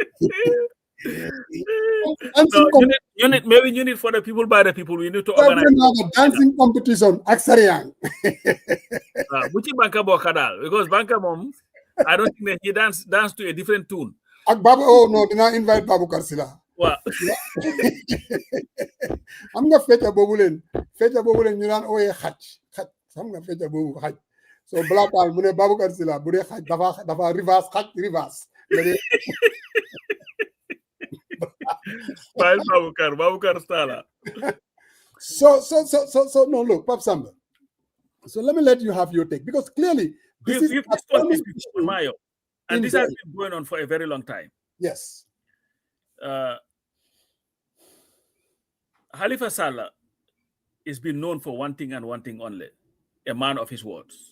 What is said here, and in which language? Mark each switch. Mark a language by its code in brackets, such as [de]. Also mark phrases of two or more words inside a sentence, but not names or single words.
[en] maybe you need for the people by the people we need to organize a dancing competition ak Sariang [wo] bu ci banka bokka dal [en] because banka mom I don't think that he dance to a different tune [wo] ak Babu no dina invite Babu Karsila. [en] Wow. [wo] am nga fecca boobu leen ñu naan ooyee xaj xam nga fecca boobu xaj so Blackal mu ne Baboucar Sylla bu dee xaj dafa reverse xaj reverse Baboucar Sylla [en] so no look Pap Samba, so let me let you have your take because clearly this is Mayo, and this has been going on for a very long time. Yes. Halifa Sallah is been known for one thing and one thing only, a man of his words.